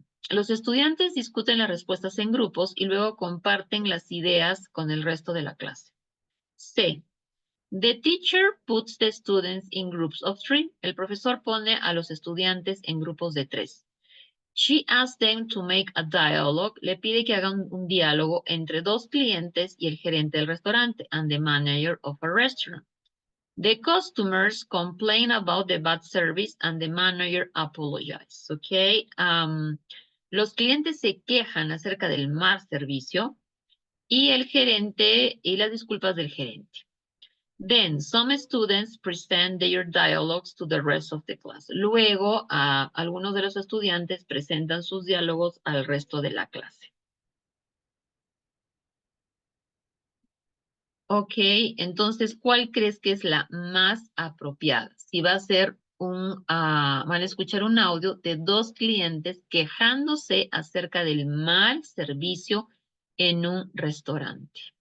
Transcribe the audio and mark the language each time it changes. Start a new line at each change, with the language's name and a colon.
Spanish: Los estudiantes discuten las respuestas en grupos y luego comparten las ideas con el resto de la clase. C.
English: The teacher puts the students in groups of 3.
Spanish: El profesor pone a los estudiantes en grupos de 3.
English: She asks them to make a dialogue.
Spanish: Le pide que hagan un diálogo entre 2 clientes y el gerente del restaurante
English: and the manager of a restaurant. The customers complain about the bad service and the manager apologizes. Okay.
Spanish: Los clientes se quejan acerca del mal servicio y el gerente y las disculpas del gerente.
English: Then, some students present their dialogues to the rest of the class.
Spanish: Luego, algunos de los estudiantes presentan sus diálogos al resto de la clase. Ok, entonces, ¿cuál crees que es la más apropiada? Si va a ser van a escuchar un audio de 2 clientes quejándose acerca del mal servicio en un restaurante.